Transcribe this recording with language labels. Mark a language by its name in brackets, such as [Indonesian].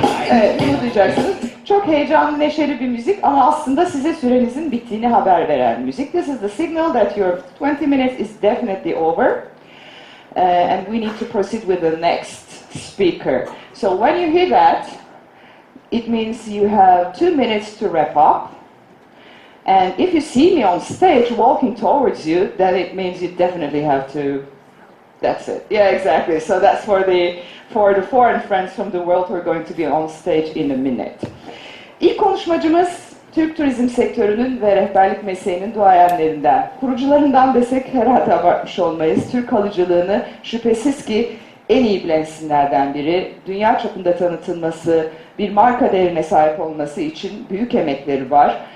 [Turkish] Evet, bunu duyacaksınız. Çok heyecanlı, neşeli bir müzik ama aslında size sürenizin bittiğini haber veren müzik. [English] This is the signal that your 20 minutes is definitely over. And we need to proceed with the next speaker. So when you hear that, it means you have 2 minutes to wrap up. And if you see me on stage walking towards you, then it means you definitely have to. That's it. Yeah, exactly. So that's for the foreign friends from the world who are going to be on stage in a minute. [Turkish] İlk konuşmacımız Türk turizm sektörünün ve rehberlik mesleğinin duayenlerinden, kurucularından desek herhalde abartmış olmayız. Türk halıcılığını şüphesiz ki en iyi bilen isimlerden biri. Dünya çapında tanıtılması, bir marka değerine sahip olması için büyük emekleri var.